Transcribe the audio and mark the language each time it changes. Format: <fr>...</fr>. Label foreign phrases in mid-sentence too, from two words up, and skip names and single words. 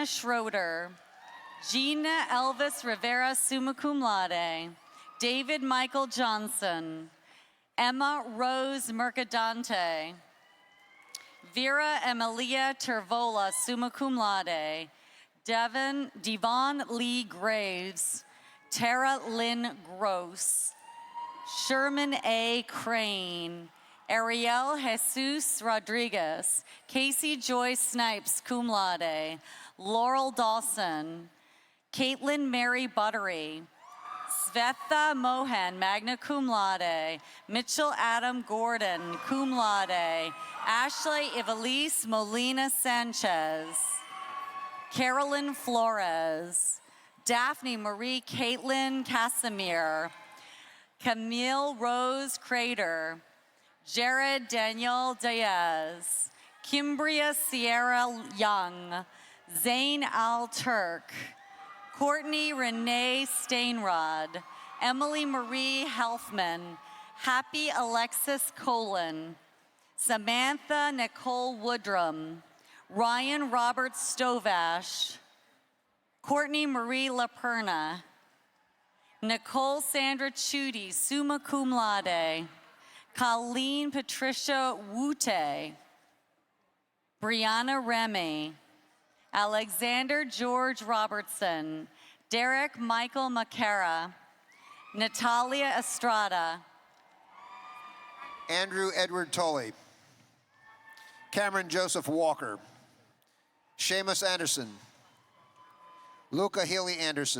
<en>Schroeder, Gina Elvis Rivera,</en> <la>summa cum laude,</la> <en>David Michael Johnson, Emma Rose Mercadante, Vera Emilia Tervola,</en> <la>summa cum laude,</la> <en>Devon Lee Graves, Tara Lynn Gross, Sherman A. Crane, Ariel Jesus Rodriguez, Casey Joy Snipes,</en> <la>cum laude,</la> <en>Laurel Dawson, Caitlin Mary Buttery, Svetha Mohan,</en> <la>magna cum laude,</la> <en>Mitchell Adam Gordon,</en> <la>cum laude,</la> <en>Ashley Ivelisse Molina Sanchez, Carolyn Flores, Daphne Marie Caitlin Casimir, Camille Rose Crater, Jared Daniel Diaz, Kimbria Sierra Young, Zain Al Turk, Courtney Renee Stainrod, Emily Marie Helfman, Happy Alexis Colon, Samantha Nicole Woodrum, Ryan Robert Stovash, Courtney Marie LaPerna, Nicole Sandra Chudy,</en> <la>summa cum laude,</la> <en>Colleen Patricia Wute, Brianna Remy, Alexander George Robertson, Derek Michael Macara, Natalia Estrada, Andrew Edward Tolley, Cameron Joseph Walker, Seamus Anderson, Luca Healy Anderson,</en>